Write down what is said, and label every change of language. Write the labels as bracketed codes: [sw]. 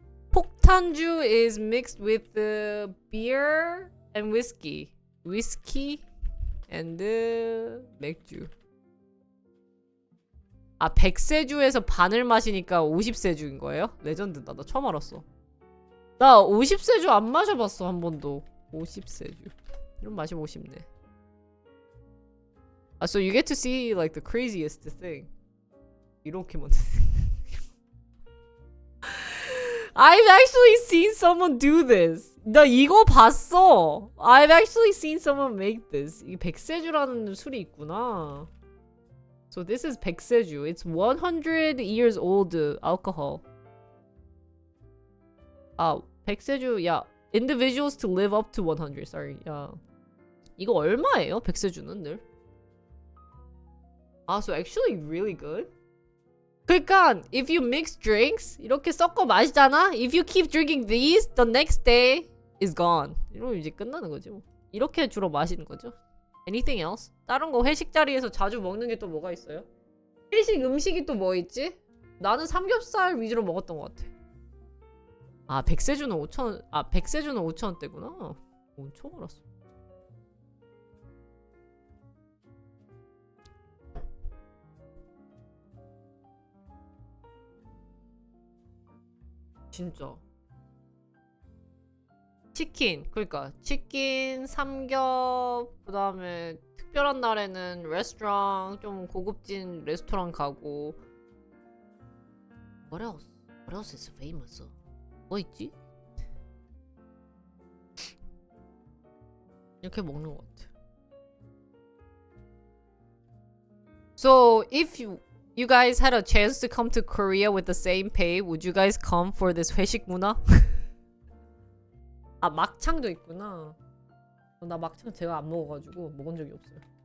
[en] 폭탄주 is mixed with the beer and whiskey and 맥주. [ko] 백세주에서 반을 마시니까 50세주인 거예요? 레전드다. 나 처음 알았어. 나 50세주 안 마셔봤어 한 번도. 50세주 이런 마셔보고 싶네. [en] So you get to see like the craziest thing. [ko] 이렇게 많네. [en] I've actually seen someone do this. [ko] 나 이거 봤어. [en] I've actually seen someone make this. [ko] 이 백세주라는 술이 있구나. [en] So this is 백세주. It's 100 years old alcohol. [ko] 백세주. [en] 야, individuals to live up to 100. [ko] Sorry. 야, 이거 얼마예요? 백세주는 늘? [en] So actually really good. 그러니까 if you mix drinks [ko] 이렇게 섞어 마시잖아. [en] If you keep drinking these, the next day is gone. [ko] 이러면 이제 끝나는 거지 뭐. 이렇게 주로 마시는 거죠. [en] Anything else? [ko] 다른 거 회식 자리에서 자주 먹는 게 또 뭐가 있어요? 회식 음식이 또 뭐 있지? 나는 삼겹살 위주로 먹었던 것 같아. 백세주는 5,000원. 백세주는 5,000원대구나. 처음 알았어. 진짜. 치킨. 그러니까 치킨, 삼겹, 그다음에 특별한 날에는 레스토랑, 좀 고급진 레스토랑 가고. [en] What else? What else is famous? [ko] 뭐 있지? 이렇게 먹는 것 같아. [en] So if you guys had a chance to come to Korea with the same pay, would you guys come for this 회식 문화? [ko] 막창도 있구나. 나 막창 제가 안 먹어가지고 먹은 적이 없어요.